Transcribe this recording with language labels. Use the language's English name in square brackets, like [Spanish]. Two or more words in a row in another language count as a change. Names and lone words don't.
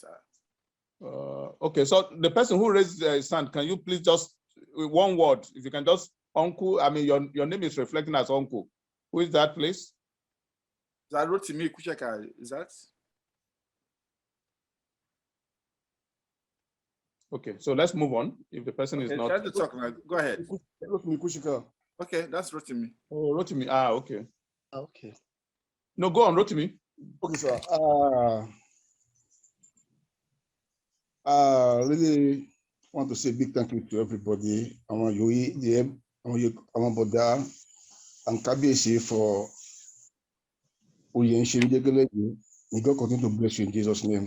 [English] Okay, so the person who raised his hand, can you please just, with one word, if you can just, Uncle, I mean, your name is reflecting as Uncle. Who is that, please? I wrote to me, Kucheka, is that? Okay, so let's move on. If the person is not... Try to talk now. Go ahead. Okay, that's Rotimi. Oh, Rotimi. Okay. Okay. No, go on, Rotimi. Okay, sir. Really, want to say a big thank you to everybody. I want Boda and Kabiyesi for May God continue to bless you in Jesus' name.